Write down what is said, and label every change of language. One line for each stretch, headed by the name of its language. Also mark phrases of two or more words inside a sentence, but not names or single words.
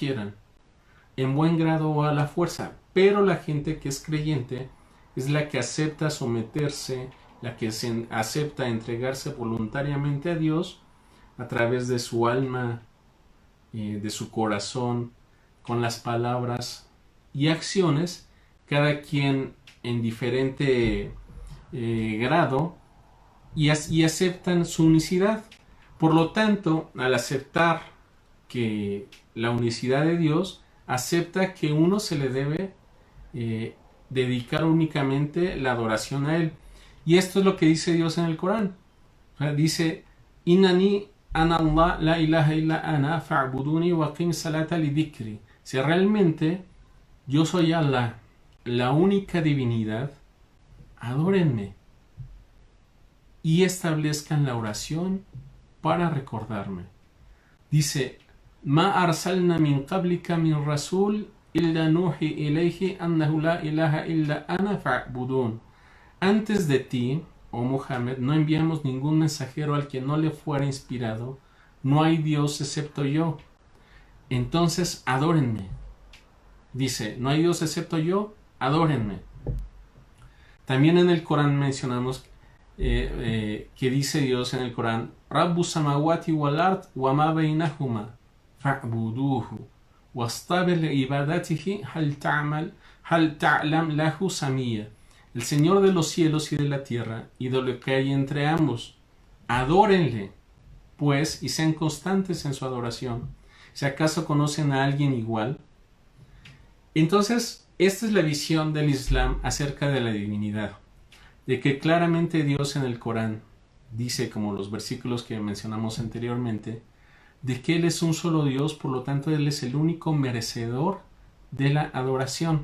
Spanish: quieran, en buen grado o a la fuerza, pero la gente que es creyente es la que acepta someterse, la que acepta entregarse voluntariamente a Dios a través de su alma, de su corazón, con las palabras y acciones, cada quien en diferente grado, y aceptan su unicidad. Por lo tanto, al aceptar que la unicidad de Dios, acepta que uno se le debe dedicar únicamente la adoración a Él. Y esto es lo que dice Dios en el Corán. O sea, dice,
Arabic: إنني أنا الله لا إله إلا أنا فاعبدني وأقم الصلاة لذكري.
Spanish: Si realmente yo soy Allah, la única divinidad, adórenme y establezcan la oración para recordarme. Dice,
Arabic: ما أرسلنا من قبلك من رسول إلا نوحي إليه أنه لا إله إلا أنا فاعبدون.
Spanish: Antes de ti, oh Muhammad, no enviamos ningún mensajero al que no le fuera inspirado, no hay Dios excepto yo. Entonces adórenme. Dice, no hay Dios excepto yo, adórenme. También en el Corán mencionamos que dice Dios en el Corán,
Arabic: رب السماوات والأرض وما بينهما فاعبده واصطبر لعبادته هل تعلم له سميا.
Spanish: El Señor de los cielos y de la tierra y de lo que hay entre ambos, adórenle pues y sean constantes en su adoración. Si acaso conocen a alguien igual. Entonces, esta es la visión del Islam acerca de la divinidad, de que claramente Dios en el Corán dice, como los versículos que mencionamos anteriormente, de que Él es un solo Dios, por lo tanto Él es el único merecedor de la adoración.